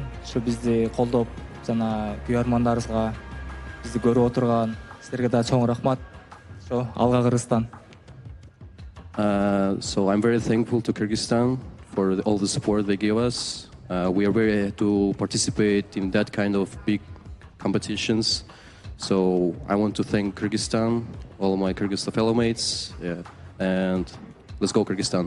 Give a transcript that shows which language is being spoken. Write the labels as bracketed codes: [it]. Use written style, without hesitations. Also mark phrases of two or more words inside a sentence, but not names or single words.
[ky] Ушу бизди колдоп жана күйөрмандарыбызга бизди көрүп отурган силерге да чоң рахмат. Ошо алга Кыргызстан. [en] So I'm very thankful to Kyrgyzstan for all the support they gave us. We are very happy to participate in that kind of big competitions. So I want to thank Kyrgyzstan, all my Kyrgyzstan fellow mates, and let's go Kyrgyzstan.